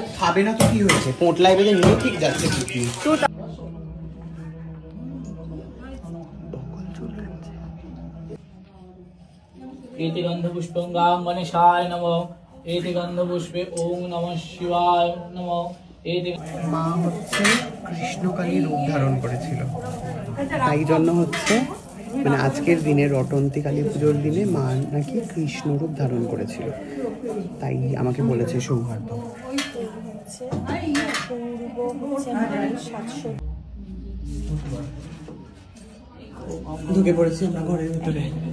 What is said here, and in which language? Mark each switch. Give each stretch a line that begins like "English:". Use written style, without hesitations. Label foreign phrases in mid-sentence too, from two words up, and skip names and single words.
Bangla: যাবে না তো কি হয়েছে, পোঁটলায় বেঁধে নিয়ে ঠিক যাচ্ছে ঠিকই।
Sanskrit: एति गन्धपुष्पं गां गणेशाय नमः। एति गन्धपुष्पे ओम नमः शिवाय नमः। एति
Bangla: মা হচ্ছে কৃষ্ণকালী রূপ ধারণ করেছিল, তাই জন্য হচ্ছে মানে আজকের দিনে রটন্তী কালী পুজোর দিনে মা নাকি কৃষ্ণ রূপ ধারণ করেছিল, তাই আমাকে বলেছে সৌহার্দ্য। ঢুকে পড়েছি আমরা ঘরের ভিতরে।